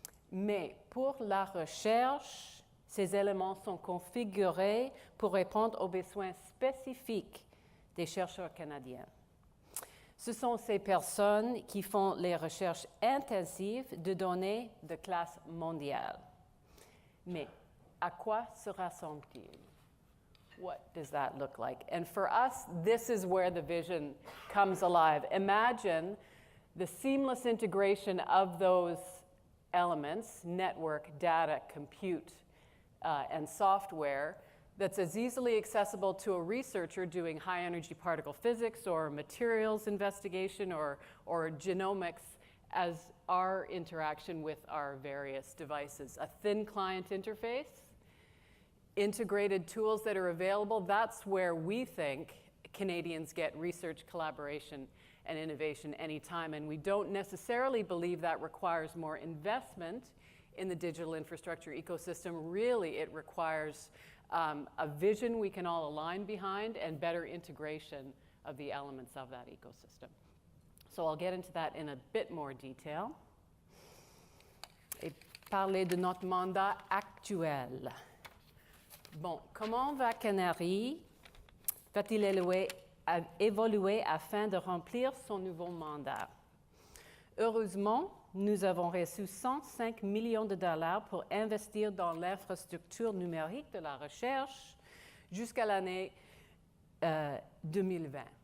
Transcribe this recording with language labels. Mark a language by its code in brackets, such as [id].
[fr] Mais pour la recherche, ces éléments sont configurés pour répondre aux besoins spécifiques des chercheurs canadiens. Ce sont ces personnes qui font les recherches intensives de données de classe mondiale. Mais à quoi se rassemblent-ils? [en] What does that look like? And for us, this is where the vision comes alive. Imagine the seamless integration of those elements, network, data, compute, and software, that's as easily accessible to a researcher doing high-energy particle physics or materials investigation or genomics as our interaction with our various devices. A thin client interface, integrated tools that are available, that's where we think Canadians get research, collaboration, and innovation anytime. And we don't necessarily believe that requires more investment in the digital infrastructure ecosystem. Really, it requires a vision we can all align behind and better integration of the elements of that ecosystem. So I'll get into that in a bit more detail. [fr] Et parler de notre mandat actuel. Bon, comment va CANARIE? Va-t-il évoluer afin de remplir son nouveau mandat? Heureusement, nous avons reçu 105 millions de dollars pour investir dans l'infrastructure numérique de la recherche jusqu'à l'année 2020.